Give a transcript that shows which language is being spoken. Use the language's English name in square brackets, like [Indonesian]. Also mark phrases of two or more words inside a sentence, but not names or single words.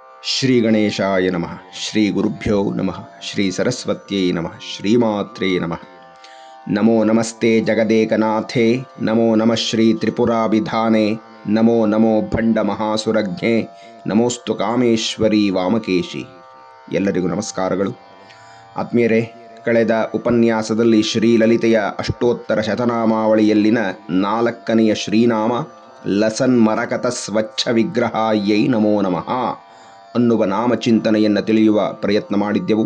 [Sanskrit] ಶ್ರೀ ಗಣೇಶಾಯ ನಮಃ. ಶ್ರೀ ಗುರುಭ್ಯೋ ನಮಃ. ಶ್ರೀ ಸರಸ್ವತ್ಯೈ ನಮಃ. ಶ್ರೀಮಾತ್ರೇ ನಮಃ. ನಮೋ ನಮಸ್ತೆ ಜಗದೇಕನಾಥೇ. ನಮೋ ನಮಃ ಶ್ರೀ ತ್ರಿಪುರಾಭಿಧಾನೆ. ನಮೋ ನಮೋ ಭಂಡ ಮಹಾಸುರಜ್ಞೆ. ನಮೋಸ್ತು ಕಾಮೇಶ್ವರಿ ವಾಮಕೇಶಿ. [Kannada] ಎಲ್ಲರಿಗೂ ನಮಸ್ಕಾರಗಳು. ಆತ್ಮೀಯರೇ, ಕಳೆದ ಉಪನ್ಯಾಸದಲ್ಲಿ ಶ್ರೀಲಲಿತೆಯ ಅಷ್ಟೋತ್ತರ ಶತನಾಮಾವಳಿಯಲ್ಲಿನ 4ನೆಯ ಶ್ರೀನಾಮ [Sanskrit] ಲಸನ್ಮರಕತ ಸ್ವಚ್ಛ ವಿಗ್ರಹಾಯೈ ನಮೋ ನಮಃ [Kannada] ಅನ್ನುವ ನಾಮಚಿಂತನೆಯನ್ನು ತಿಳಿಯುವ ಪ್ರಯತ್ನ ಮಾಡಿದ್ದೆವು.